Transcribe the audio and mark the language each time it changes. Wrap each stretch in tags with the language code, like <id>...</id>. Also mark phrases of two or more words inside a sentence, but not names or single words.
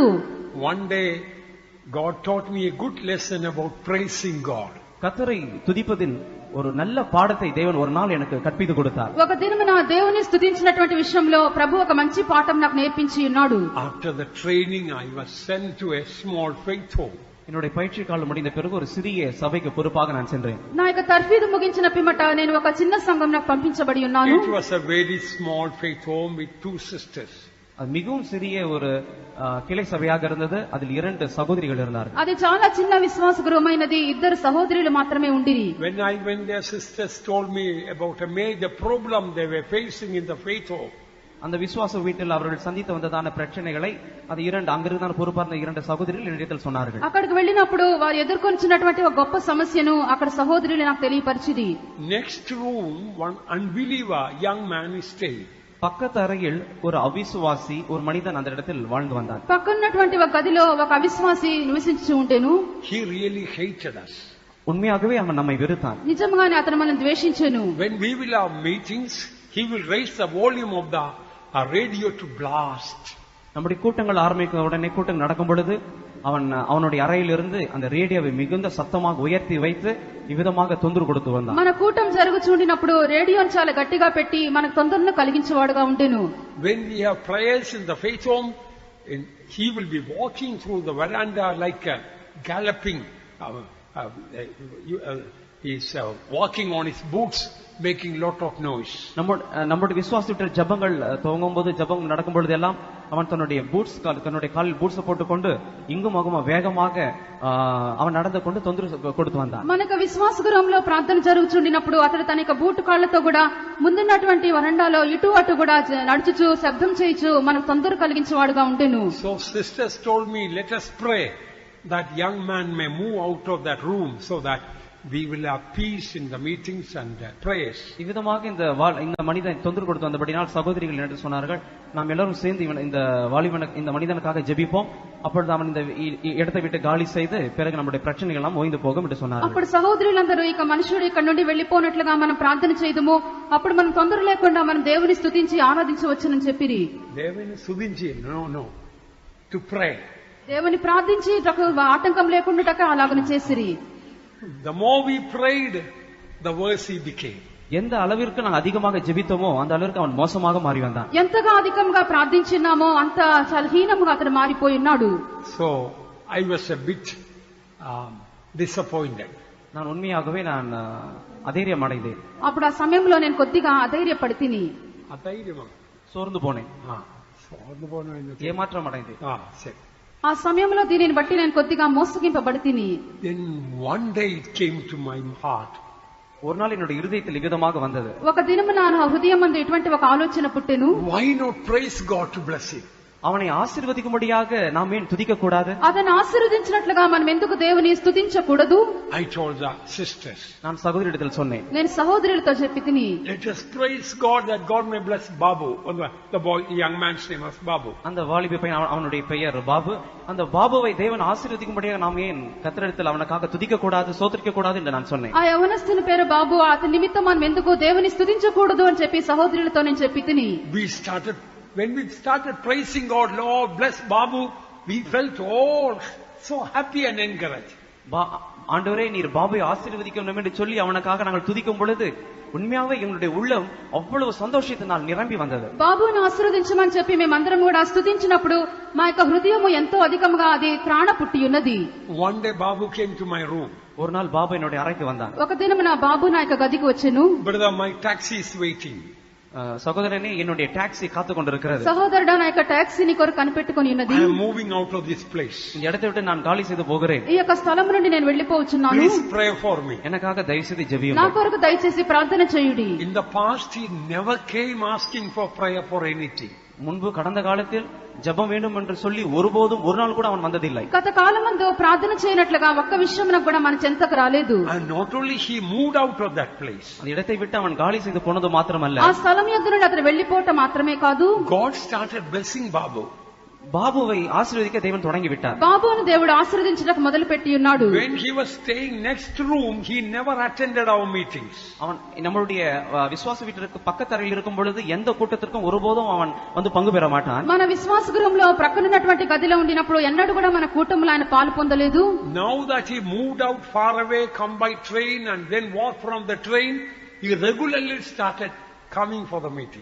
<en>One day God taught me a good lesson about praising God.</en> <ta>கர்த்தரை துதிப்பதின் ஒரு நல்ல பாடத்தை தேவன் ஒரு நாள் எனக்கு கற்பித்து கொடுத்தார்.</ta> <te>ఒక దినమున దేవుని స్తుతించినటువంటి విషయంలో ప్రభు ఒక మంచి పాఠం నాకు నేర్పించి ఉన్నాడు.</te> <en>After the training I was sent to a small faith home.</en> <ta>என்னுடைய பயிற்சி காலம் முடிந்த பிறகு ஒரு சிறிய சபைக்கு பொறுப்பாக நான் சென்றேன்.</ta> <te>నా యొక్క తర్ఫీదు ముగించిన పిమ్మట నేను ఒక చిన్న సంఘం నాకు పంపించబడి ఉన్నాను.</te> <en>It was a very small faith home with 2 sisters.</en> <ta>அது மிகவும் சிறிய ஒரு கிளை சபையாக இருந்தது. அதில் 2 சகோதரிகள் இருந்தார்கள்.</ta> <te>అది చాలా చిన్న విశ్వాస గృహమైనది. 2 సహోదరులు మాత్రమే ఉండిరి.</te> <en>When I went there, sisters told me about a major problem they were facing in the faith home.</en> <ta>அந்த விசுவாச வீட்டில் அவர்கள் சந்தித்து வந்ததான பிரச்சனைகளை அது 2 அங்கிருந்தான பொறுப்பார்ந்த 2 சகோதரிகள் என்னிடத்தில் சொன்னார்கள்.</ta> <te>అక్కడికి వెళ్ళినప్పుడు వారు ఎదుర్కొంటున్నటువంటి ఒక గొప్ప సమస్యను అక్కడ సహోదరులు నాకు తెలియపరిచిది.</te> <en>Next room, one unbeliever young man is staying.</en> <ta>பக்கத்து அறையில் ஒரு அவிசுவாசி ஒரு மனிதன் அந்த இடத்தில் வாழ்ந்து வந்தான்.</ta> <te>పక్కన్నటువంటి ఒక గదిలో ఒక అవిశ్వాసి నివసించి ఉండేను.</te> <en>He really hated us.</en> <ta>உண்மையாகவே அவன் நம்மை வெறுத்தான்.</ta> <te>నిజంగానే అతను మనల్ని ద్వేషించెను.</te> <en>When we will have meetings, he will raise the volume of the radio to blast.</en> <ta>நம்முடைய கூட்டங்கள் ஆரம்பிக்கும் உடனே கூட்டம் நடக்கும் பொழுது அவனுடைய அறையிலிருந்து அந்த ரேடியோவை மிகுந்த சத்தமாக உயர்த்தி வைத்து இவ்விதமாக தொந்தரவு கொடுத்து வந்தான்.</ta> <te>మన కూటం జరుగుచుండినప్పుడు రేడియోని చాలా గట్టిగా పెట్టి మనకు తొందరను కలిగించేవాడుగా ఉండెను.</te> <en>When we have prayers in the faith home, he will be walking through the veranda like a galloping. He is walking on his boots, making lot of noise.</en> <ta>நம்முடைய விசுவாசிட்ட ஜெபங்கள் துவங்கும் போது, ஜெபம் நடக்கும் பொழுது எல்லாம் அவன் தன்னுடைய காலில் பூட்ஸ் போட்டுக்கொண்டு இங்கும் அங்குமா வேகமாக அவன் நடந்து கொண்டு தொந்தரவு கொடுத்து வந்தான்.</ta> <te>మనకు విశ్వాస గృహంలో ప్రార్థన జరుగుచుండినప్పుడు అతడు తన యొక్క బూటు కాళ్లతో కూడా ముందున్నటువంటి వరండాలో ఇటు అటు కూడా నడుచుచు శబ్దం చేయుచు మనకు తొందర కలిగించేవాడుగా ఉండెను.</te> <en>So sisters told me, let us pray that young man may move out of that room so that we will have peace in the meetings and prayers.</en> <ta>இவ்விதமாக இந்த மனிதன் தொந்தரவு கொடுத்து வந்தபடினால் சகோதரிகள் என்று சொன்னார்கள், நாம் எல்லாரும் சேர்ந்து இந்த வாலிபனுக்கு இந்த மனிதனுக்காக ஜெபிப்போம், அப்பொழுது அவன் இந்த இடத்தை விட்டு காலி செய்து பிறகு நம்முடைய பிரச்சனைகள் எல்லாம் ஓய்ந்து போகும் என்று சொன்னார்கள்.</ta> <te>అప్పుడు సహోదరులందరూ ఇక మనుషుడు ఇక్కడ నుండి వెళ్లిపోనట్లుగా మనం ప్రార్థన చేయదుము, అప్పుడు మనం తొందర లేకుండా మనం దేవుని స్తుతించి ఆరాధించవచ్చునని చెప్పిరి. దేవుని స్తుతించి</te> <en>no to pray.</en> <te>దేవుని ప్రార్థించి ఆటంకం లేకుండా అలాగనే చేసిరి.</te> <en>The more we prayed, the worse he became.</en> <ta>எந்த அளவிற்கு நான் அதிகமாக ஜெபித்தோமோ அந்த அளவிற்கு அவன் மோசமாக மாறி வந்தான்.</ta> <te>ఎంతగా అధికంగా ప్రార్థించినామో అంత చాలా హీనంగా అతను మారిపోయి ఉన్నాడు.</te> <en>So I was a bit disappointed.</en> <ta>நான் உண்மையாகவே நான் அதைரியம் அடைந்தேன்.</ta> <te>అప్పుడు ఆ సమయంలో నేను కొద్దిగా అధైర్యపడితిని. అధైర్యమా?</te> <ta>சோர்ந்து போனேன், సోర్ந்து పోను. ஏமாற்றம் அடைந்தேன்.</ta> <te>సరే. ఆ సమయంలో దీనిని బట్టి నేను కొద్దిగా మోసగింపబడితిని.</te> <en>Then one day it came to my heart.</en> <ta>ஒரு நாள் என்னுடைய இருதயத்தில் விதமாக வந்தது.</ta> <te>ఒక దినము నా హృదయమందు ఇటువంటి ఒక ఆలోచన పుట్టెను.</te> <en>Why not praise God to bless him?</en> <ta>அவனை ஆசீர்வதிக்கும்படியாக நாம் ஏன் துதிக்க கூடாது?</ta> <te>అతను ఆశీర్వదించినట్లుగా మనం ఎందుకు దేవుని స్తుతించకూడదు?</te> <en>I told the sisters,</en> <ta>நான் சகோதரியிடத்தில் சொன்னேன்,</ta> <te>నేను సహోదరులతో చెప్పి తిని,</te> <en>let us praise God that God may bless Babu. The boy, the young man's name was Babu.</en> <ta>அந்த வாலிப பையன், அவனுடைய பெயர் பாபு. அந்த பாபுவை தேவன் ஆசீர்வதிக்கும்படியாக நாம் ஏன் கர்த்தரிடத்தில் அவனுக்காக துதிக்க கூடாது, சோத்திரிக்க கூடாது என்று நான் சொன்னேன்.</ta> <te>ఆ యవనస్తుని పేరు బాబు. అతని నిమిత్తం మనం ఎందుకు దేవుని స్తుతించకూడదు అని చెప్పి సహోదరులతో నేను చెప్పి తిని,</te> <en>When we started praising God, Lord bless Babu, we felt all so happy and encouraged.</en> <ta>ஆண்டவரே நீர் பாபுவை ஆசீர்வதிக்கணும் என்று சொல்லி அவனுக்காக நாங்கள் துதிக்கும் பொழுது உண்மையாவே எங்களுடைய உள்ளம் அவ்வளவு சந்தோஷத்தினால் நிரம்பி வந்தது.</ta> <te>బాబును ఆశీర్వదించమని చెప్పి మేమందరం కూడా స్తుతించినప్పుడు మా యొక్క హృదయము ఎంతో అధికంగా అది త్రాణ పుట్టి ఉన్నది.</te> <en>One day Babu came to my room.</en> <ta>ஒரு நாள் பாபு என்னுடைய அறைக்கு வந்தான்.</ta> <te>ఒక దినం నా బాబు నా యొక్క గదికి వచ్చెను.</te> <en>Brother, my taxi is waiting.</en> <ta>சகோதரனே, என்னுடைய டாக்ஸி காத்து கொண்டிருக்கிறது.</ta> <te>సహోదరుడా, నా యొక్క టాక్సీని కొరకు కనిపెట్టుకొని ఉన్నది.</te> <en>I am moving out of this place.</en> <ta>இந்த இடத்தை விட்டு நான் காலி செய்து போகிறேன்.</ta> <te>ఈ యొక్క స్థలం నుండి నేను వెళ్లిపోవచ్చున్నాను.</te> <en>Please pray for me.</en> <ta>எனக்காக దయచేసి</ta> <te>నా జెబియండి. కొరకు దయచేసి ప్రార్థన చేయుడి.</te> <en>In the past he never came asking for prayer for anything.</en> <ta>முன்பு கடந்த காலத்தில் ஜெபம் வேண்டும் என்று சொல்லி ஒருபோதும் ஒரு நாள் கூட அவன் வந்ததில்லை.</ta> <te>గత కాలమందు ప్రార్థన చేయనట్లుగా ఒక్క విషయం కూడా మన చెంతకు రాలేదు.</te> <en>And not only he moved out of that place.</en> <ta>அந்த இடத்தை விட்டு அவன் காலி செய்து போனது மாத்திரமல்ல,</ta> <te>ఆ స్థలం యొద్ద నుండి అతను వెళ్లిపోవటం మాత్రమే కాదు,</te> <en>God started blessing Babu.</en> <ta>பாபுவை ஆசீர்வதிக்க தேவன் தொடங்கி விட்டார்.</ta> <te>బాబును దేవుడు ఆశీర్వదించడానికి మొదలు పెట్టి ఉన్నాడు.</te> <en>When he was staying next room, he never attended our meetings.</en> <ta>அவன் நம்மளுடைய விசுவாச வீட்டிற்கு பக்கத்தறையில் இருக்கும் பொழுது எந்த கூட்டத்திற்கும் ஒருபோதும் அவன் வந்து பங்கு பெற மாட்டான்.</ta> <te>మన విశ్వాస గృహంలో ప్రక్కనున్నటువంటి గదిలో ఉండినప్పుడు ఎన్నడూ కూడా మన కూటములో ఆయన పాలు పొందలేదు.</te> <en>Now that he moved out far away, come by train and then walk from the train, he regularly started coming for the meeting.</en>